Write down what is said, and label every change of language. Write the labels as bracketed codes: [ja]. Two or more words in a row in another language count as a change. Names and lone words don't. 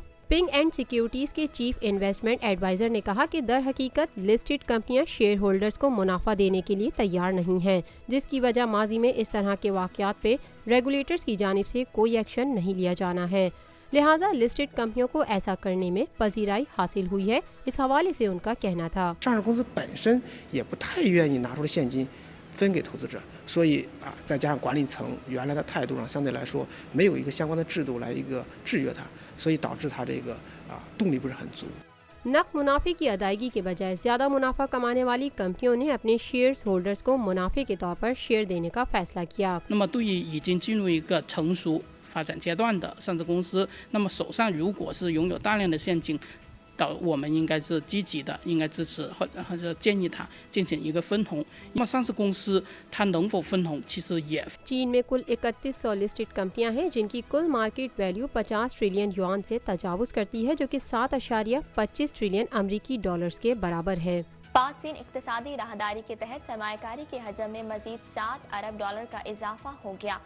[ur] پنگ اینڈ سیکیورٹیز کے [en] Chief Investment Advisor [ur] نے کہا کہ در حقیقت لسٹڈ کمپنیاں شیئر ہولڈرز کو منافع دینے کے لیے تیار نہیں ہیں، جس کی وجہ ماضی میں اس طرح کے واقعات پہ ریگولیٹرز کی جانب سے کوئی ایکشن نہیں لیا جانا ہے، لہٰذا لسٹڈ کمپنیوں کو ایسا کرنے میں پذیرائی حاصل ہوئی ہے، اس حوالے سے ان کا کہنا تھا۔ [zh] 上市公司本身也不太愿意拿出现金分给投资者，所以再加上管理层原来的态度上相对来说没有一个相关的制度来一个制约它，所以导致它这个动力不是很足。 [ur] نقد منافع کی ادائیگی کے بجائے زیادہ منافع کمانے والی کمپنیوں نے اپنے شیئرز ہولڈرز کو منافع کے طور پر شیئر دینے کا فیصلہ کیا۔ [zh] 那么对于已经进入一个成熟发展阶段的上市公司，那么手上如果是拥有大量的现金，我们应该是积极的，应该支持或者建议他进行一个分红。那么上市公司它能否分红，其实也 [ur] چین میں کل 3100 لسٹڈ کمپنیاں ہیں جن کی کل [en] market value [ur] 50 ٹریلین یوان سے تجاوز کرتی ہے جو کہ 7.25 ٹریلین امریکی ڈالرز کے برابر ہے۔ پاک چین اقتصادی راہداری کے تحت سرمایہ کاری کے حجم میں مزید 7 ارب ڈالر کا اضافہ ہو گیا۔